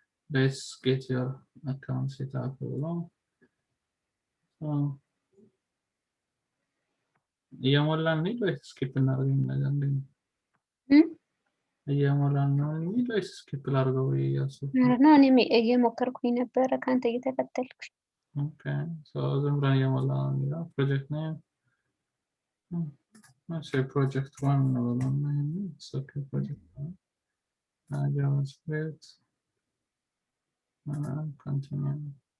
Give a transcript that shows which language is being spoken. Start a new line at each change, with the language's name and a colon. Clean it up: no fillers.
English: Let's get your account set up.
Amharic: So እየሞላን ነው ወይስ ስኪፕ እናደርገው ነገር እንዴ እየሞላን ነው ወይስ ስኪፕ ላድርገው ያሰብኩ ነው እኔ እየሞከርኩኝ ነበረ ካንተ እየተከተልኩ ኦኬ so ዝም ብለን እየሞላን ነው ፕሮጀክት ኔም
English: let's say project 1 it's okay, project 1. JavaScript, continue.